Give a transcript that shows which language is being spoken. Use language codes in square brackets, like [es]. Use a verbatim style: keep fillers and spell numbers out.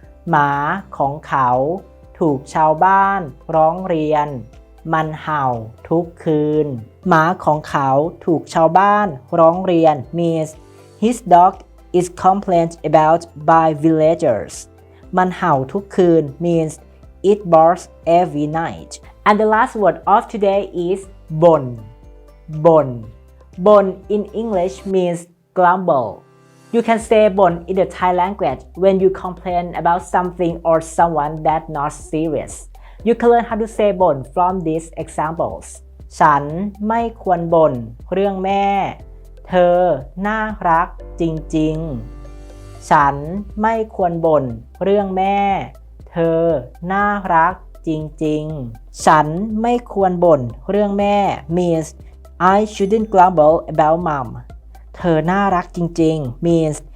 [th] หมาของเขาถูกชาวบ้านร้องเรียนมันเห่าทุกคืนหมาของเขาถูกชาวบ้านร้องเรียน [en] means his dog is complained about by villagers [th] มันเห่าทุกคืน [en] means it barks every night. And the last word of today is บ่น บ่น บ่น in English means grumble. You can say บ่น in the Thai language when you complain about something or someone that's not serious. You can learn how to say บ่น from these examples. [th] ฉันไม่ควรบ่นเรื่องแม่เธอน่ารักจริงๆฉันไม่ควรบ่นเรื่องแม่เธอน่ารักจริงๆฉันไม่ควรบ่นเรื่องแม่ [en] means I shouldn't grumble about mom [th] เธอน่ารักจริงๆ means